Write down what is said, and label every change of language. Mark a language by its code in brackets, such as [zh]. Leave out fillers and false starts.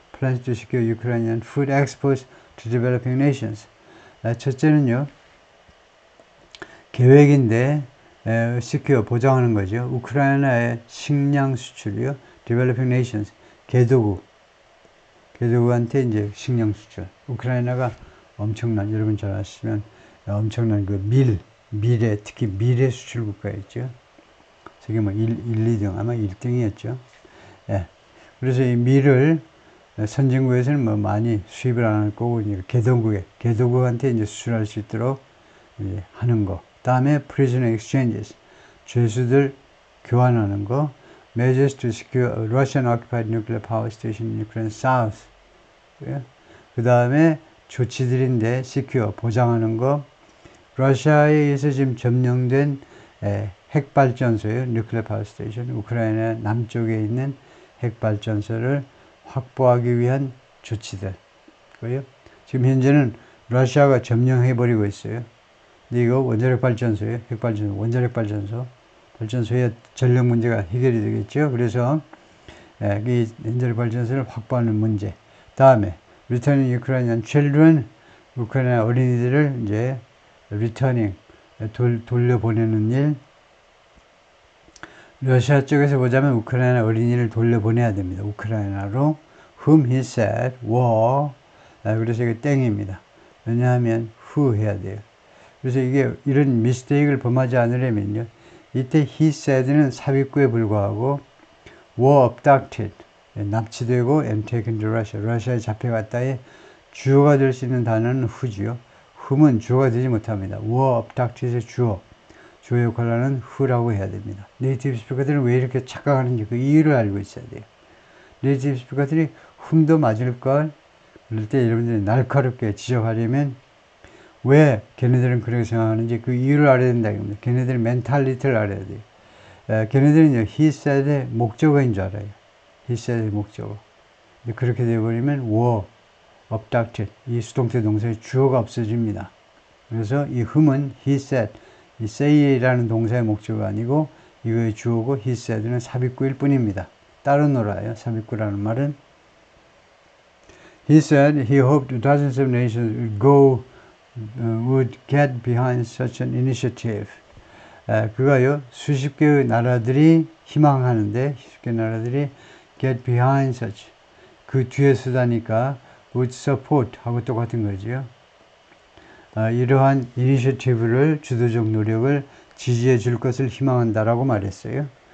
[en] Plans to secure Ukrainian food exports to developing nations. [ko] 첫째는요. 계획인데 secure 보장하는 거죠. 우크라이나의 식량 수출이요. [en] Developing nations. [ko] 개도국한테 이제 식량 수출. 우크라이나가 엄청난 여러분 잘 아시면 엄청난 그 밀에 특히 밀의 수출 국가였죠. 세계 1, 2등 아마 1등이었죠. 예. 그래서 이 밀을 선진국에서는 많이 수입을 안 할 거고 개도국한테 이제 수출할 수 있도록 이제 하는 거. 다음에 [en] prisoner exchanges [ko] 죄수들 교환하는 거. [en] Measures to secure a Russian occupied nuclear power station in Ukraine South. [ko] 그 다음에 조치들인데 secure 보장하는 거. 러시아에 의해서 지금 점령된 핵발전소예요. [en] nuclear power station. [ko] 우크라이나 남쪽에 있는 핵발전소를 확보하기 위한 조치들. 지금 현재는 러시아가 점령해버리고 있어요. 근데 이거 원자력 발전소예요. 핵발전소, 원자력 발전소의 전력 문제가 해결이 되겠죠. 그래서 이 원자력 발전소를 확보하는 문제. 다음에 [en] returning Ukrainian children, [ko] 우크라이나 어린이들을 이제 returning 돌려보내는 일. 러시아 쪽에서 보자면 우크라이나 어린이를 돌려보내야 됩니다. 우크라이나로. [en] Whom he said were. [ko] 그래서 이게 땡입니다. 왜냐하면 who 해야 돼요. 그래서 이게 이런 미스테이크를 범하지 않으려면요. 이때 [en] he said [ko] 는 삽입구에 불과하고 [en] were abducted. [ko] 납치되고 [en] and taken to Russia. [ko] 러시아에 잡혀갔다에 주어가 될 수 있는 단어는 who지요. whom은 주어가 되지 못합니다. [en] were abducted의 [ko] 주어 역할을 하는 who라고 해야 됩니다. 네이티브 스피커들은 왜 이렇게 착각하는지 그 이유를 알고 있어야 돼요. 네이티브 스피커들이 whom도 맞을 걸 그럴 때 여러분들이 날카롭게 지적하려면 왜 걔네들은 그렇게 생각하는지 그 이유를 알아야 된다 이겁니다. 걔네들의 멘탈리티를 알아야 돼요. 걔네들은 [en] he said의 [ko] 목적어인 줄 알아요. he said의 목적어. 그렇게 되어버리면 [en] were abducted [ko] 이 수동태 동사의 주어가 없어집니다. 그래서 이 whom은 [en] he said [ko] 이 say라는 동사의 목적어가 아니고 이거의 주어고 he said는 삽입구일 뿐입니다. 따로 놀아요. 삽입구라는 말은 [en] He said he hoped dozens of nations would get behind such an initiative. [ko] 그가요, 수십 개의 나라들이 희망하는데, 수십 개의 나라들이 [en] get behind such, [ko] 그 뒤에 서다니까 [en] would support [ko] 하고 똑같은 거죠. 이러한 이니셔티브를, 주도적 노력을 지지해 줄 것을 희망한다라고 말했어요.